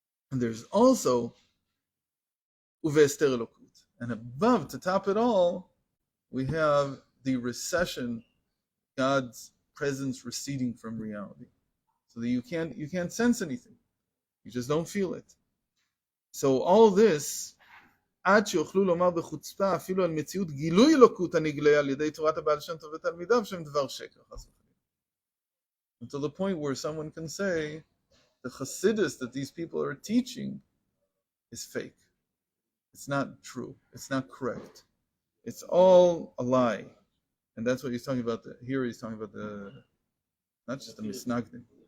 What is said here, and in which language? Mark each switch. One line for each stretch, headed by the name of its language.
English: And there's also uvester elokut. And above, to top it all, we have the recession, God's presence receding from reality, so that you can't sense anything. You just don't feel it. So all this,
Hebrew: עד שיוכלו לומר בחוצפה אפילו על מציאות גילוי אלוקות הנגלה על ידי תורת הבעל שם טוב ותלמידיו שהם דבר שקר.
English: Until the point where someone can say the Chasidus that these people are teaching is fake. It's not true. It's not correct. It's all a lie. And that's what he's talking about. Here he's talking about not just the Misnagdim.